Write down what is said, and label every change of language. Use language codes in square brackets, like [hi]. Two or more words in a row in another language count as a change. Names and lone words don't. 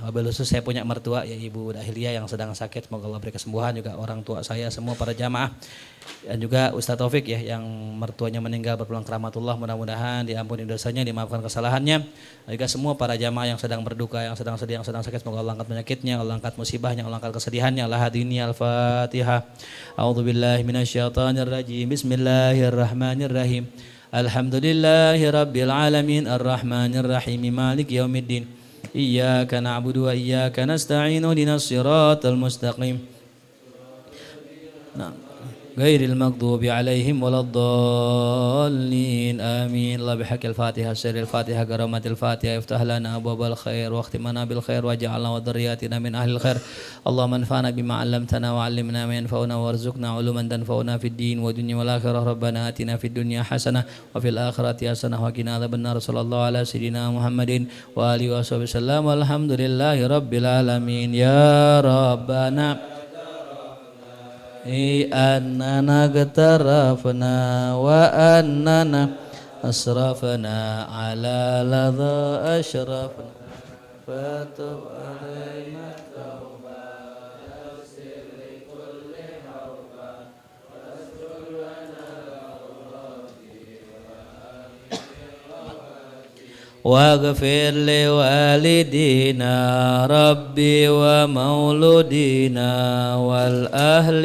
[ar] وبالخصوص [id] saya punya mertua ya Ibu Dahiliyah yang sedang sakit, semoga Allah beri kesembuhan, juga orang tua saya semua para jamaah. Dan juga Ustaz Taufik ya yang mertuanya meninggal berpulang ke rahmatullah, mudah-mudahan diampuni dosanya, dimaafkan kesalahannya. Dan juga semua para jamaah yang sedang berduka, yang sedang sedih, yang sedang sakit, semoga Allah angkat penyakitnya, Allah angkat musibahnya, Allah angkat kesedihannya. [ar] الهادين الفاتحة. أعوذ بالله من الشيطان الرجيم. بسم الله الرحمن الرحيم. الحمد لله رب العالمين الرحمن الرحيم مالك يوم الدين إياك نعبد وإياك نستعين اهدنا الصراط المستقيم غير المغضوب عليهم ولا الضالين آمين. الله بحق الفاتحة سر الفاتحة كرامة الفاتحة افتح لنا أبواب الخير واختم لنا بالخير واجعلنا وذرياتنا من أهل الخير. اللهم انفعنا بما علمتنا وعلمنا ما ينفعنا وارزقنا علوما تنفعنا في الدين والدنيا والآخرة. ربنا آتنا في الدنيا حسنة وفي الآخرة حسنة وقنا عذاب النار. صلى الله على سيدنا محمد وآله وصحبه وسلم. والحمد لله رب العالمين. يا ربنا إننا اغترفنا وإننا أسرفنا على ما أشرفنا فتب علينا واغفر لوالدينا ربي ومولودينا والأهل